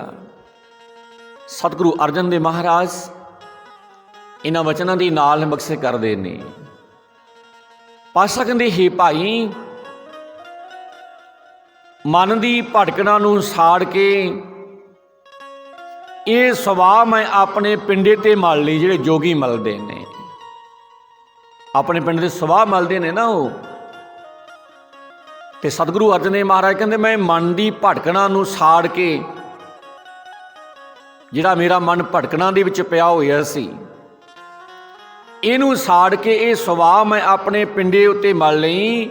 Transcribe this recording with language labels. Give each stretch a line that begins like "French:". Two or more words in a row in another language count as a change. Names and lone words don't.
Punjabi: ਸਤਿਗੁਰੂ ਅਰਜਨ ਦੇਵ ਮਹਾਰਾਜ ਇਨ੍ਹਾਂ ਵਚਨਾਂ ਦੀ ਨਾਲ ਬਖ਼ਸ਼ੇ ਕਰਦੇ ਨੇ। ਪਾਤਸ਼ਾਹ ਕਹਿੰਦੇ ਹੇ ਭਾਈ, ਮਨ ਦੀ ਭਟਕਣਾ ਨੂੰ ਸਾੜ ਕੇ ਇਹ ਸੁਭਾਅ ਮੈਂ ਆਪਣੇ ਪਿੰਡੇ ਤੇ ਮਲ ਲਈ। ਜਿਹੜੇ ਜੋਗੀ ਮਲਦੇ ਨੇ, ਆਪਣੇ ਪਿੰਡ ਦੇ ਸੁਭਾਅ ਮਲਦੇ ਨੇ ਨਾ ਉਹ। ਤੇ ਸਤਿਗੁਰੂ ਅਰਜਨ ਦੇਵ ਮਹਾਰਾਜ ਕਹਿੰਦੇ ਮੈਂ ਮਨ ਦੀ ਭਟਕਣਾ ਨੂੰ ਸਾੜ ਕੇ, ਜਿਹੜਾ ਮੇਰਾ ਮਨ ਭਟਕਣਾ ਦੇ ਵਿੱਚ ਪਿਆ ਹੋਇਆ ਸੀ, ਇਹਨੂੰ ਸਾੜ ਕੇ ਇਹ ਸੁਭਾਅ ਮੈਂ ਆਪਣੇ ਪਿੰਡੇ ਉੱਤੇ ਮਲ ਲਈ।